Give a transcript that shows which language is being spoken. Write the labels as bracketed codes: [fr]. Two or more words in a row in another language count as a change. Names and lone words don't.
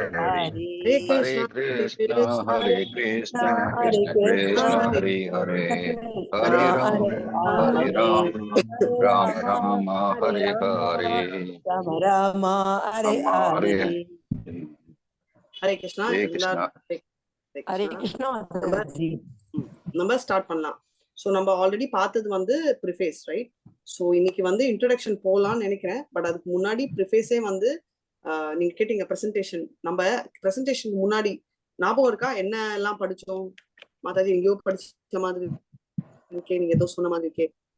[sa] Hare Krishna Hare Krishna Krishna Krishna Hare Hare. Hare Rama Hare Rama Rama Rama Hare Hare. Rama Rama Hare Hare. Hare Krishna. Hare Krishna. [ta] நம்ம ஸ்டார்ட் பண்ணலாம். ஸோ நம்ம ஆல்ரெடி பார்த்தது வந்து ப்ரிஃபேஸ், ரைட்? ஸோ இன்னைக்கு வந்து இன்ட்ரடக்ஷன் போகலான்னு நினைக்கிறேன். பட் அதுக்கு முன்னாடி ப்ரிஃபேஸே வந்து நீங்க கேட்டீங்க ப்ரெசன்டேஷன். நம்ம ப்ரெசன்டேஷனுக்கு முன்னாடி ஞாபகம் இருக்கா என்ன எல்லாம் படிச்சோம்? மாதாஜி எங்கேயோ படிச்ச மாதிரி இருக்கே, நீங்க ஏதோ சொன்ன மாதிரி இருக்கே.